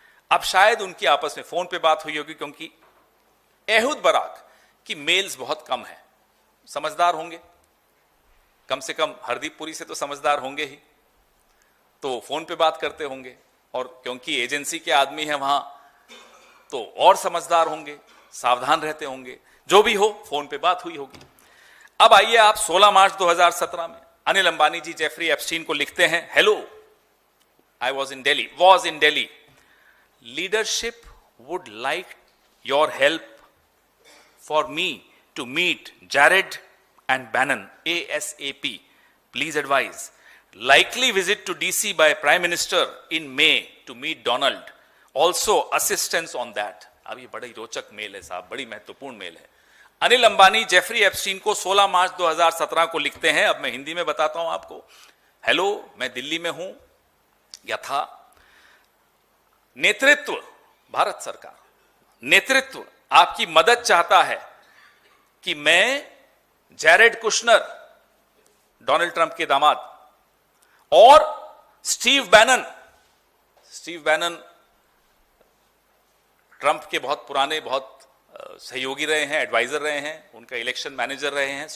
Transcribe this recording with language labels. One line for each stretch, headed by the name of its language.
Hindi: अब शायद उनकी आपस में फोन पे बात हुई होगी, क्योंकि एहुद बराक की मेल्स बहुत कम है, समझदार होंगे, कम से कम हरदीप पुरी से तो समझदार होंगे ही, तो फोन पे बात करते होंगे, और क्योंकि एजेंसी के आदमी है वहां तो और समझदार होंगे, सावधान रहते होंगे, जो भी हो फोन पे बात हुई होगी। अब आइए आप 16 मार्च 2017 में अनिल अंबानी जी जेफरी एप्स्टीन को लिखते हैं,
English: Hello, I was in Delhi, leadership would like your help for me to meet Jared and Bannon ASAP. Please advise. Likely visit to DC by Prime Minister in May to meet Donald. Also assistance on that.
Hindi: अब ये बड़ी रोचक mail है साहब, बड़ी महत्वपूर्ण mail है। Anil Ambani Jeffrey Epstein को 16 मार्च 2017 को लिखते हैं। अब मैं हिंदी में बताता हूं आपको। हेलो, मैं दिल्ली में हूं यथा नेतृत्व, भारत सरकार नेतृत्व आपकी मदद चाहता है कि मैं जैरेड कुशनर, डोनाल्ड ट्रंप के दामाद, और स्टीव बैनन ट्रंप के बहुत पुराने, बहुत सहयोगी रहे हैं, एडवाइजर रहे हैं, उनका इलेक्शन मैनेजर रहे हैं।